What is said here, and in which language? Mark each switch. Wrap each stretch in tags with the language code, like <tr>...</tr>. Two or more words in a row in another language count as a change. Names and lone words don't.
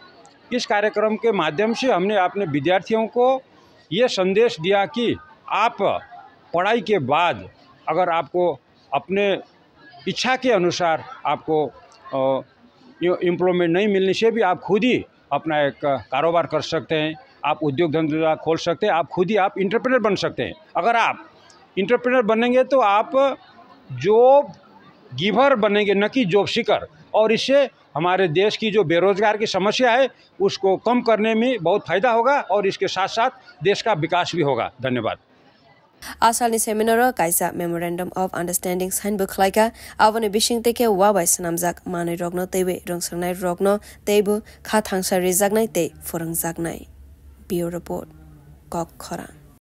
<hi>इस कार्यक्रम के माध्यम से हमने अपने विद्यार्थियों को ये संदेश दिया कि आप पढ़ाई के बाद अगर आपको अपने इच्छा के अनुसार आपको एम्प्लॉयमेंट नहीं मिलने से भी आप खुद ही अपना एक कारोबार कर सकते हैं, आप उद्योग धंधा खोल सकते हैं, आप खुद ही आप एंटरप्रेन्योर बन सकते हैं। अगर आप एंटरप्रेन्योर बनेंगे तो आप</hi> <en>job giver</en> <hi>बनेंगे, न कि</hi> <en>job seeker,</en> <hi>और इससे हमारे देश की जो बेरोजगार की समस्या है उसको कम करने में बहुत फायदा होगा और इसके साथ साथ देश का विकास भी होगा। धन्यवाद।</hi> <trp>Asalni seminar kaisa</trp> <en>memorandum of understanding sign</en> <trp>bukhlaika avone bishing teke wabai swnamjak manwi rogno twiwi rungsajak rogno teibu khathangsa rijaknai tei phwrwngjaknai.</trp> <en>Bureau report khwna.</en>